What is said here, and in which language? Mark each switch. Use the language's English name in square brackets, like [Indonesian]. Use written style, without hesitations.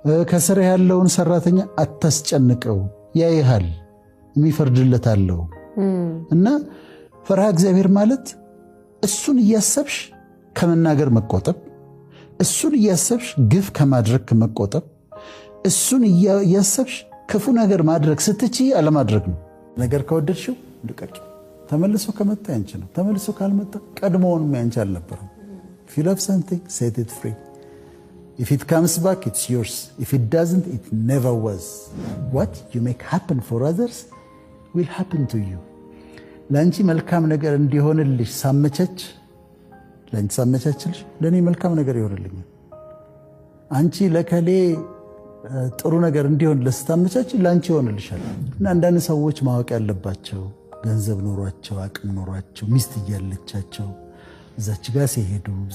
[Amharic] ከስር ያለውን ሰራተኛ አታስጨንቀው፣ ያይሃል፣ የሚፈርድለት አለው። እና ፈሪሃ እግዚአብሔር ማለት እሱን እያሰብሽ ከመናገር መቆጠብ፣ እሱን እያሰብሽ ግፍ ከማድረግ መቆጠብ፣ እሱን እያሰብሽ ክፉ ነገር ማድረግ ስትችይ አለማድረግ ነው። ነገር ከወደድሽው ልቀቂ። ተመልሶ ከመጣ ያንቺ ነው። ተመልሶ ካልመጣ ቀድሞውንም ያንቺ አልነበረም። [English] if you love something, set it free. If it comes back, it's yours. If it doesn't, it never was. What you make happen for others will happen to you. [Amharic] ለአንቺ መልካም ነገር እንዲሆንልሽ ሳመቻች፣ ለአንቺ ሳመቻችልሽ ለእኔ መልካም ነገር ይሆንልኛል። አንቺ ለከሌ ጥሩ ነገር እንዲሆን ለስታመቻች ለአንቺ ይሆንልሻል። እና አንዳንድ ሰዎች ማወቅ ያለባቸው ገንዘብ ኖሯቸው አቅም ኖሯቸው ሚስት እያለቻቸው እዛች ጋር ሲሄዱ